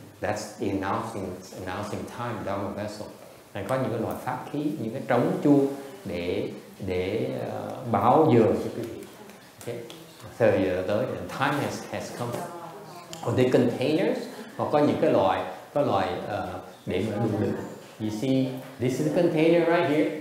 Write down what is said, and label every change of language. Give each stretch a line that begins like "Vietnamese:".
English: That's the announcing time, Dharma vessel.
Vietnamese: Này có những cái loại pháp khí, những cái trống chuông để báo giờ cho quý vị. Okay. Thời giờ tới,
English: and time has come. Or the containers,
Vietnamese: hoặc có những cái loại để mà đựng đựng.
English: You see, this is the container right here.